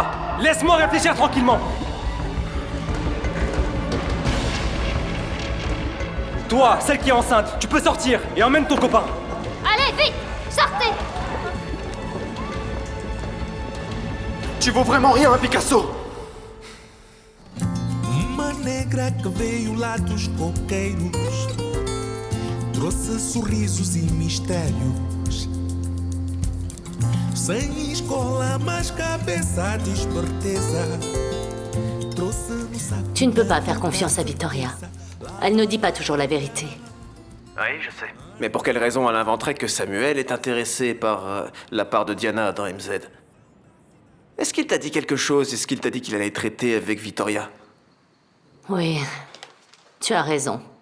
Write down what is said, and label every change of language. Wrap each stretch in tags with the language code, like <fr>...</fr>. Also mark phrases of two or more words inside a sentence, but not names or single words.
<fr>Laisse-moi réfléchir tranquillement. Toi, celle qui est enceinte, tu peux sortir et emmène ton copain. Allez, vite! Sortez! Tu vaux vraiment rien, hein, Picasso.</fr> <pt>Uma negra que veio lá dos coqueiros trouxe sorrisos e mistérios. Sem escola, mas cabeça de esperteza. Trouxe no saco.</pt> <fr>Tu ne peux pas faire confiance à Victoria. Elle ne dit pas toujours la vérité. Oui, je sais. Mais pour quelle raison elle inventerait que Samuel est intéressé par la part de Diana dans MZ? Est-ce qu'il t'a dit quelque chose? Est-ce qu'il t'a dit qu'il allait traiter avec Victoria? Oui, tu as raison.</fr>